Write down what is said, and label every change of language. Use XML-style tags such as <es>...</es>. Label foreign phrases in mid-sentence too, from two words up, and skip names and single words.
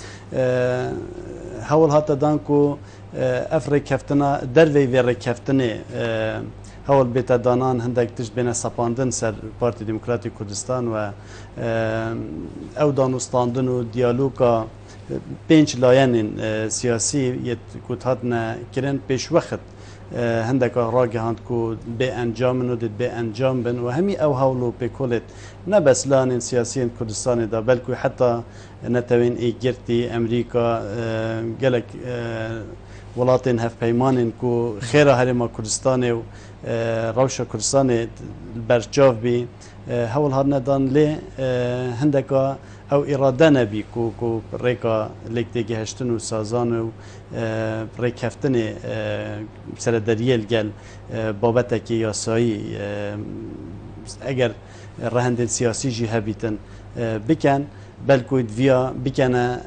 <ku>هەوڵ هاتەدان و ئەف ڕێکەفتنە دەروێ وێ ڕێکەفتنێ هەوڵ بێتە دانان هەندێک تشت بێنە سەپاندن سەر پارتی دیموکراتی کوردستان و ئەو دانوستاندن و دیالۆگا پێنج لایەنین سیاسی کوت هاتنە کرن پێشوەخت هەندێکە ڕاگەهاند و بێ ئەنجامن و دێت بێ ئەنجام بن و هەمی ئەو هەوڵ و پێکۆلێت نەبەس لایەنین سیاسیین کوردستانێدا بەلکو حتا نەتەوێن ئیگرتی ئەمریکا گەلێک وڵاتên hevpeymanên ku xêra herêma Kurdistanê û rewşa Kurdistanê berçav bî hewl hatine dan lê hindeka ew îrade nebî ku rêka lêktêgihiştin û sazan û rêkeftinê serederiyê li gel babetekî yasayî eger rehendên siyasî jî hebîtin bikin belku viya bikene</ku>